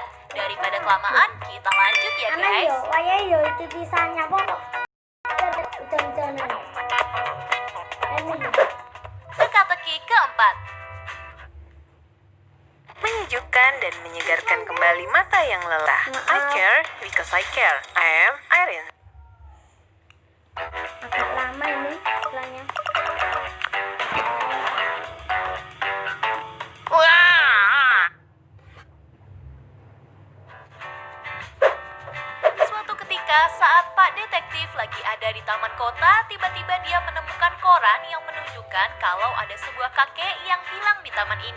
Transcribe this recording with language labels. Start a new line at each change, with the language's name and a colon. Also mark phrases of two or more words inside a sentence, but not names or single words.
Indonesian: Daripada kelamaan, kita lanjut ya guys. Ayo, itu bisanya pokok. Hujan-hujanan. Teka-teki keempat. Menyejukkan dan menyegarkan kembali mata yang lelah.
English: I care because I care. I am Irene.
Indonesian: Agak lama ini istilahnya. Suatu ketika saat Pak Detektif lagi ada di taman kota, tiba-tiba dia menemukan koran yang menunjukkan kalau ada sebuah kakek yang hilang di taman ini.